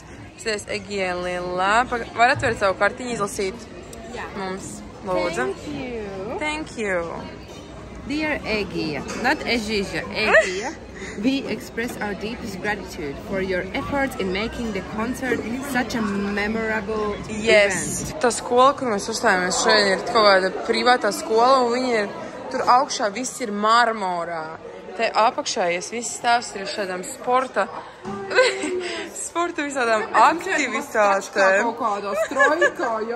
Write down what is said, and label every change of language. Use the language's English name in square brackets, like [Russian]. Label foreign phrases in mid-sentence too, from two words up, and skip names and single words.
[Latvian] Šis Egija Lilā. Var atvērt savu kartiņu, izlasīt mums, lūdzu. [English] Thank you. Dear Egija, not Egija, Egija, we express our deepest gratitude for your efforts in making the concert such a memorable event. [Latvian] Tā skola, kur mēs uzstājāmies šodien, ir kaut kāda privātā skola, un viņi ir tur augšā, viss ir marmorā. Te apakšā, viss stāvs ir šādām sporta sporta visādām aktivitātēm. Kaut kādā strojkā, jā.